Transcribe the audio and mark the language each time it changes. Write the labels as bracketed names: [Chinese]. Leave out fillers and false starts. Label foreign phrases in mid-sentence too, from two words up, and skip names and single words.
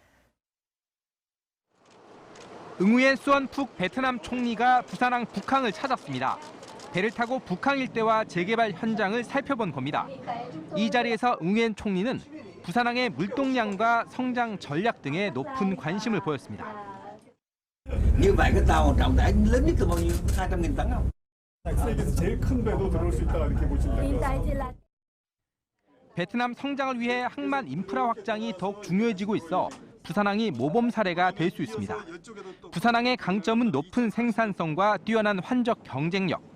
[Korean] 응우엔 수언푹 베트남 총리가 부산항 북항을 찾았습니다. 배를 타고 북항 일대와 재개발 현장을 살펴본 겁니다. 이 자리에서 응우엔 총리는 부산항의 물동량과 성장 전략 등에 높은 관심을 보였습니다. [Vietnamese] Như vậy cái tàu trọng tải lớn nhất từ bao nhiêu? 200.000 tấn không? [Korean] 세계에서 제일 큰 배도 들어올 수 있다 이렇게 보시면 될 것 같습니다. 베트남 성장을 위해 항만 인프라 확장이 더욱 중요해지고 있어 부산항이 모범 사례가 될 수 있습니다. 부산항의 강점은 높은 생산성과 뛰어난 환적 경쟁력.